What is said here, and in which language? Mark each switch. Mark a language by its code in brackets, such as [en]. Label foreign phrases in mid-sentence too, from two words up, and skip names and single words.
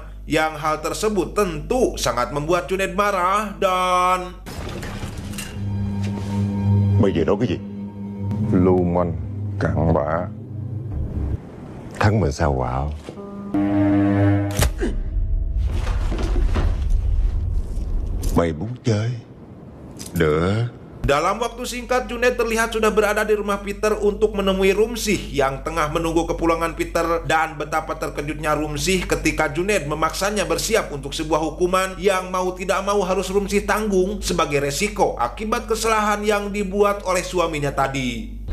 [id] Yang hal tersebut tentu sangat membuat Junaid marah dan... [vi] Bây giờ nói cái gì? Lưu manh, cặn bã. Thắng mình sao quạo. Mày muốn chơi? Được. [id] Dalam waktu singkat, Junaid terlihat sudah berada di rumah Peter untuk menemui Rumsih yang tengah menunggu kepulangan Peter. Dan betapa terkejutnya Rumsih ketika Junaid memaksanya bersiap untuk sebuah hukuman yang mau tidak mau harus Rumsih tanggung sebagai resiko akibat kesalahan yang dibuat oleh suaminya tadi.